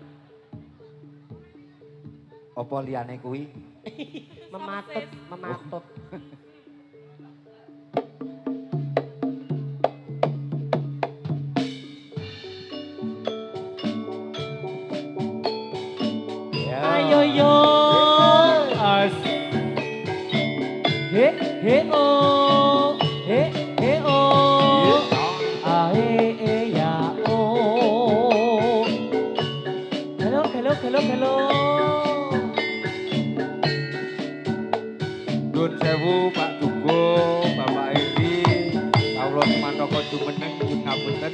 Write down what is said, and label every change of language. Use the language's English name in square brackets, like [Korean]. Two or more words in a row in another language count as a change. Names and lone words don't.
[Javanese] Apa liyane kuwi? mematut. Ayo yo as he oh he oh ae ya oh hello Nuwun sewu Pak Dunggo, Bapak Edi, kawula Sumantaka jumeneng nyuwun ngapunten.